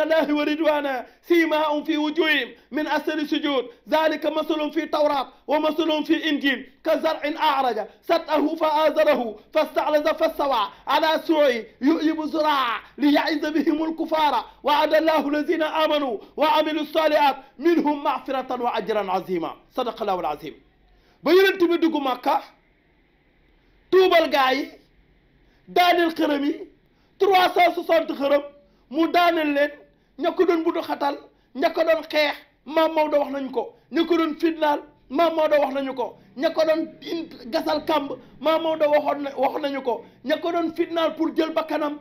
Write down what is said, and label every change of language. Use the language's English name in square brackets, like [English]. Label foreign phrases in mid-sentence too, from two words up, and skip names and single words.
[Arabic] الله ورضوانا سيماهم في وجوههم من أثر السجود ذلك مثل في التوراة ومثل في الإنجيل كزرع أعرج سطأه فآزره فاستعلز فاستوى على سوعه يؤيب زراع ليعز بهم الكفار وعد الله الذين آمنوا وعملوا الصالحات منهم مغفرة وأجرا عظيما صدق الله العظيم [Wolof] ba yonent bi dugg Makka tuubal gaa yi daaneel xërëm yi 360 xërëm mu daaneel leen ña ko doon budu xatal ña ko doon xeex Maam Maodo wax nañu ko ña ko doon fitnaal Maam Maodo wax nañu ko ña ko doon gasal kàmb Maam Maodo wax nañu ko ña ko doon fitnaal pour jël bakkanam